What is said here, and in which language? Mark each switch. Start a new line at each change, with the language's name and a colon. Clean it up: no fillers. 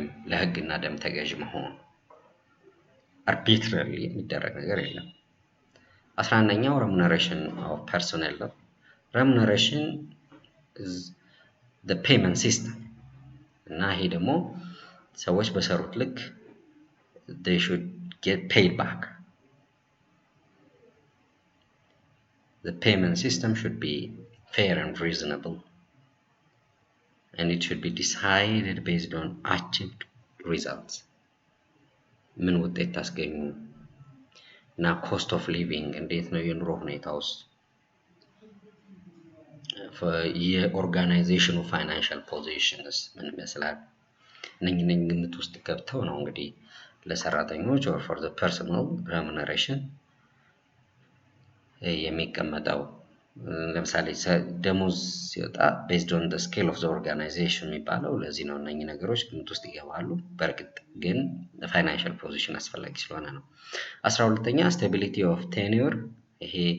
Amharic: ለህግና ደንብ ተገዥ መሆን arbitrarily የሚደረግ ነገር የለም። 11ኛው remuneration of personnel ነው።
English: remuneration is the payment system
Amharic: እና ይሄ ደግሞ ሰዎች በሰሩት ልክ
English: they should get paid back. The payment system should be fair and reasonable, and it should be decided based on achieved results.
Amharic: ምን ውጤት ታስገኙ እና ኮስት ኦፍ ሊቪንግ እንዴት ነው የኑሮ ሁኔታ ውስጥ የኦርጋናይዜሽኑ ፋይናንሻል ፖዚሽንስ ምን ይመስላል? እነኝህ ግምት ውስጥ ገብተው ነው እንግዲህ ለሰራተኞች
English: or for the personal remuneration
Amharic: የሚቀመጠው። ለምሳሌ ደሞዝ ሲወጣ
English: based on the scale of the organization
Amharic: የሚባለው ለዚህ ነው። እነኚህ ነገሮች ግምት ውስጥ ይገባሉ። በእርግጥ ግን ፋይናንሻል ፖዚሽን አስፈላጊ ስለሆነ ነው። 12ኛ
English: stability of tenure፣
Amharic: ይሄ